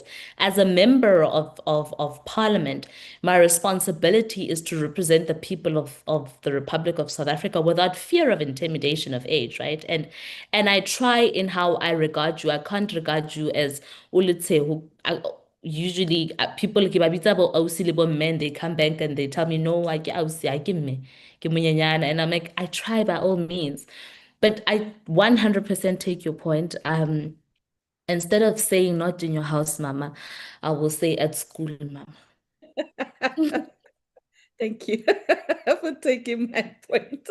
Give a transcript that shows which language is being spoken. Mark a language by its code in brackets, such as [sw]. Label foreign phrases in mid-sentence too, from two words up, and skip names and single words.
[en] As a member of parliament, my responsibility is to represent the people of the Republic of South Africa without fear of intimidation of age, right? And I try in how I regard you. I can't regard you as ulitse who usually people [st] ke ba bitsa bo ausi le bo [en] men, they come back and they tell me no, I [st] ke ausi, [en] I [st] ke mme, ke monyenyana. [en] And I'm like, I try by all means. But I 100% take your point. Instead of saying not in your house, mama, I will say at school, mama. Thank you for taking my point.